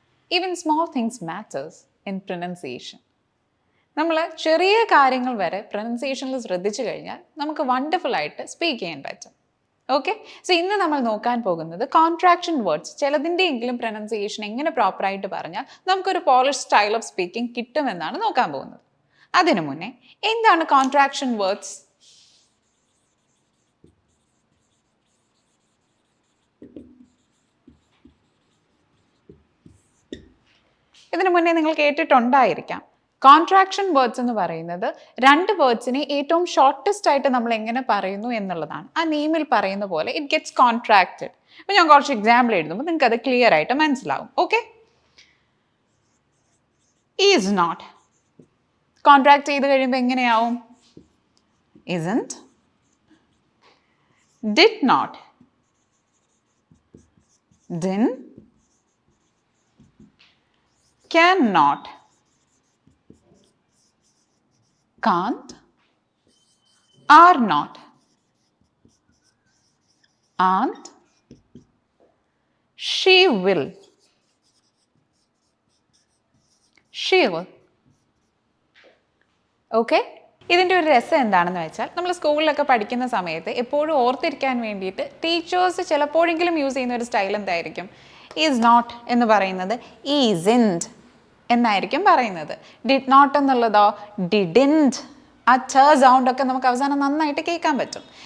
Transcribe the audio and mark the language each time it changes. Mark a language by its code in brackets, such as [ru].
[en] Even small things matters in pronunciation. [ml] നമ്മൾ ചെറിയ കാര്യങ്ങൾ വരെ പ്രൊനൗൺസിയേഷനിൽ ശ്രദ്ധിച്ചു കഴിഞ്ഞാൽ നമുക്ക് [en] wonderful ആയിട്ട് speak ചെയ്യാൻ [ml] പറ്റും. ഓക്കെ, സോ ഇന്ന് നമ്മൾ നോക്കാൻ പോകുന്നത് കോൺട്രാക്ഷൻ വേർഡ്സ് ചിലതിൻ്റെയെങ്കിലും പ്രൊനൗൺസിയേഷൻ എങ്ങനെ പ്രോപ്പറായിട്ട് പറഞ്ഞാൽ നമുക്കൊരു [en] polish style of speaking [ml] കിട്ടുമെന്നാണ് നോക്കാൻ പോകുന്നത്. അതിനു മുന്നേ എന്താണ് കോൺട്രാക്ഷൻ വേർഡ്സ്? ഇതിനു മുന്നേ നിങ്ങൾ കേട്ടിട്ടുണ്ടായിരിക്കാം. കോൺട്രാക്ഷൻ വേർഡ്സ് എന്ന് പറയുന്നത് രണ്ട് വേർഡ്സിനെ ഏറ്റവും ഷോർട്ടസ്റ്റ് ആയിട്ട് നമ്മൾ എങ്ങനെ പറയുന്നു എന്നുള്ളതാണ്. ആ നെയിമിൽ പറയുന്ന പോലെ [en] It gets contracted. [ml] അപ്പോൾ ഞാൻ കുറച്ച് എക്സാമ്പിൾ എഴുതുമ്പോൾ നിങ്ങൾക്ക് അത് ക്ലിയർ ആയിട്ട് മനസ്സിലാവും. ഓക്കെ, ഈസ് നോട്ട് കോൺട്രാക്ട് ചെയ്ത് കഴിയുമ്പോൾ എങ്ങനെയാവും? [en] isn't, did not, didn't, cannot, can't, are not, aren't, she will, she will. [ml] Okay, ഇതിൻ്റെ ഒരു രസം എന്താണെന്ന് വെച്ചാൽ നമ്മൾ സ്കൂളിലൊക്കെ പഠിക്കുന്ന സമയത്ത് എപ്പോഴും ഓർത്തിരിക്കാൻ വേണ്ടിയിട്ട് ടീച്ചേഴ്സ് ചിലപ്പോഴെങ്കിലും യൂസ് ചെയ്യുന്ന ഒരു സ്റ്റൈൽ എന്തായിരിക്കും? ഈസ് നോട്ട് എന്ന് പറയുന്നത് ഈസിൻറ്റ് എന്നായിരിക്കും പറയുന്നത്. Did not എന്നുള്ളതോ didn't. ആ ച സൗണ്ടൊക്കെ നമുക്ക് അവസാനം നന്നായിട്ട് കേൾക്കാൻ പറ്റും.